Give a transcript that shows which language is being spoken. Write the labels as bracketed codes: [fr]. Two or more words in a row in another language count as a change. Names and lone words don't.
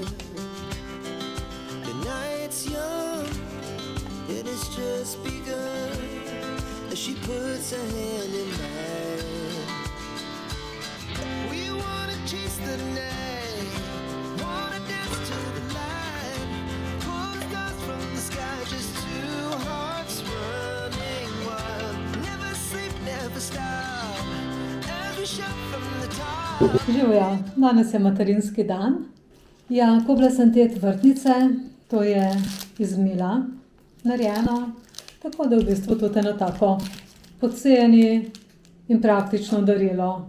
[en] The night's young, it has just begun, as she puts her hand in mine. We wanna chase the night, wanna dance to the light, pull the stars from the sky, just 2 hearts running wild. Never sleep, never stop. [sl] Živjo, danes je materinski dan. Ja, kupila sem te vrtnice, to je iz mila narejeno, tako da v bistvu tudi eno tako poceni in praktično darilo.